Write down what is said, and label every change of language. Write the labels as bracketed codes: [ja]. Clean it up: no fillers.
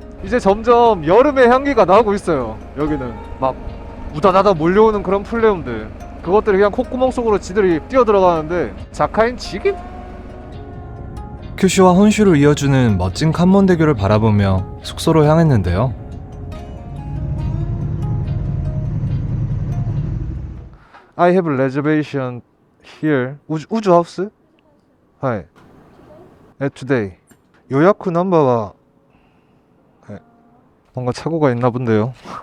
[ko] 이제 점점 여름의 향기가 나고 있어요. 여기는 막 우다다다 몰려오는 그런 플레움들, 그것들이 그냥 콧구멍 속으로 지들이 뛰어 들어가는데 자카인 지긴? 큐슈와 혼슈를 이어주는 멋진 칸몬대교를 바라보며 숙소로 향했는데요. [en] I have a reservation here. 우주 하우스? Hi. Today. [ko] 요야쿠 넘버가 뭔가 착오가 있나 본데요.